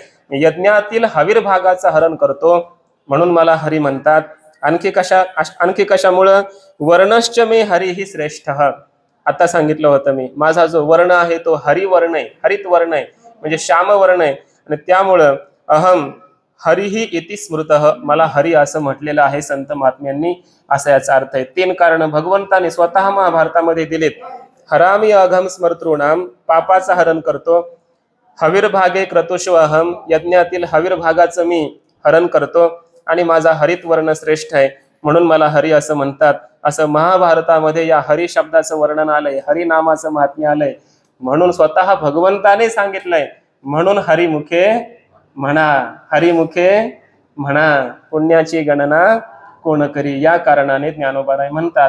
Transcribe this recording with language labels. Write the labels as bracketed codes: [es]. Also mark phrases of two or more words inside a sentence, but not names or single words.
[mr] यज्ञातील हविर्भागाचं हरण करतो म्हणून मला हरी म्हणतात. आणखी कशामुळं? [sa] वर्णश्च मे हरी ही श्रेष्ठ. [mr] आता सांगितलं होतं मी, माझा जो वर्ण आहे तो हरिवर्ण आहे, हरित वर्ण आहे, म्हणजे श्याम वर्ण आहे, आणि त्यामुळं [sa] अहम हरिही इति स्मृतः, [mr] मला हरी असं म्हटलेलं आहे संत महात्म्यांनी, असा याचा अर्थ आहे. 3 कारण भगवंताने स्वतः महाभारतामध्ये दिलेत. [sa] हरामी अघम स्मर्तॄणाम, [mr] पापाचं हरण करतो. [sa] हविर्भागे क्रतुष्व अहम, [mr] यज्ञातील हविर्भागाचं मी हरण करतो आणि माझा हरित वर्ण श्रेष्ठ आहे म्हणून मला हरी असं म्हणतात. असं महाभारतामध्ये या हरी शब्दाचं वर्णन आलंय, हरिनामाचं महात्म्य आलंय, म्हणून स्वतः भगवंताने सांगितलंय. म्हणून हरिमुखे म्हणा, हरिमुखे म्हणा, पुण्याची गणना कोण करी, या कारणाने ज्ञानोबाराय म्हणतात.